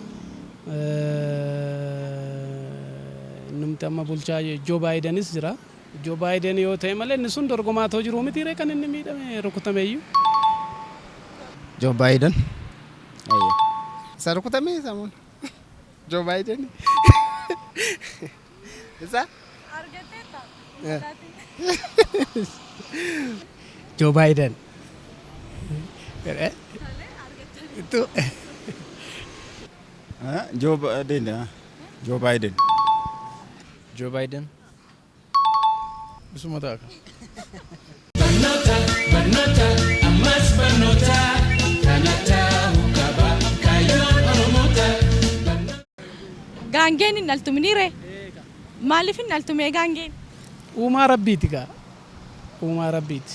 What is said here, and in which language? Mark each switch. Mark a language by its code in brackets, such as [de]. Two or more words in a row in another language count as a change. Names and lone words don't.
[om] Namni amma bulchaa Joe Bidenis jira. Joe Biden yoo ta'e malee inni sun dorgomaa ta'uu jiru miti kan inni miidhame rukutame iyyuu. Joe Biden. Ayya. Isa rukutame samuun. Joe Biden. Isa? Joe Biden. Itu. Joe Biden. Joe Biden. Joe Biden. Bisuma ta'a. Gaangeen hin dhaltuminiire. Maaliif hin dhaltumee gaangeen? Uumaa rabbiiti gaa. Uumaa rabbiiti.